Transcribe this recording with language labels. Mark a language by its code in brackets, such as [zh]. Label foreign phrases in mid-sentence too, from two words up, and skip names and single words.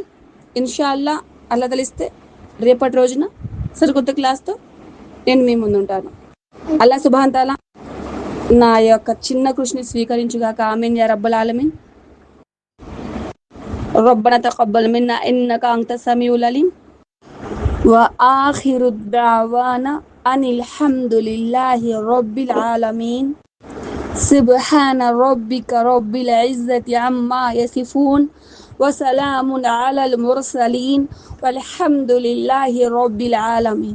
[te] ఇన్షాల్లా అల్లా తెలిస్తే రేపటి రోజున సరికొత్త క్లాస్తో నేను మీ ముందు ఉంటాను. [ar] الله سبحانه وتعالى [te] నా యొక్క చిన్న కృషిని స్వీకరించుగాక. [ar] آمين يا رب العالمين. ربنا تقبل منا إنك أنت السميع العليم. وآخر الدعوانا أن الحمد لله رب العالمين. سبحان ربك رب العزة عما يصفون وسلام على المرسلين والحمد لله رب العالمين.